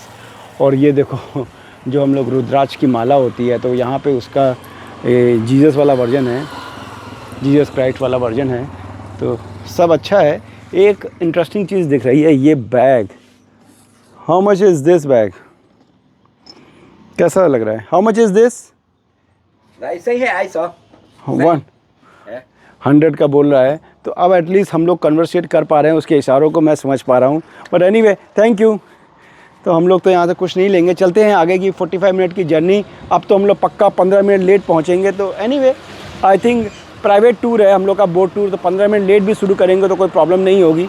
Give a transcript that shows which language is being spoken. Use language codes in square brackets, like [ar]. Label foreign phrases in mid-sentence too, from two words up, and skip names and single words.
[hi] और ये देखो जो हम लोग रुद्राक्ष की माला होती है, तो यहाँ पे उसका जीसस वाला वर्जन है, जीसस क्राइस्ट वाला वर्जन है। तो सब अच्छा है। एक इंटरेस्टिंग चीज़ दिख रही है, ये बैग। [en] How much is this bag? [hi] कैसा लग रहा है? [en] How much is this? [pt] Daí 100 reais só. [hi] 100 का बोल रहा है। तो अब एटलीस्ट हम लोग कन्वर्सेट कर पा रहे हैं, उसके इशारों को मैं समझ पा रहा हूँ। [en] But anyway thank you. [hi] तो हम लोग तो यहाँ से कुछ नहीं लेंगे, चलते हैं आगे की 45 मिनट की जर्नी। अब तो हम लोग पक्का 15 मिनट लेट पहुँचेंगे। तो एनीवे [en] I think private tour [hi] है हम लोग का, [en] boat tour, [hi] तो 15 मिनट लेट भी शुरू करेंगे तो कोई प्रॉब्लम नहीं होगी।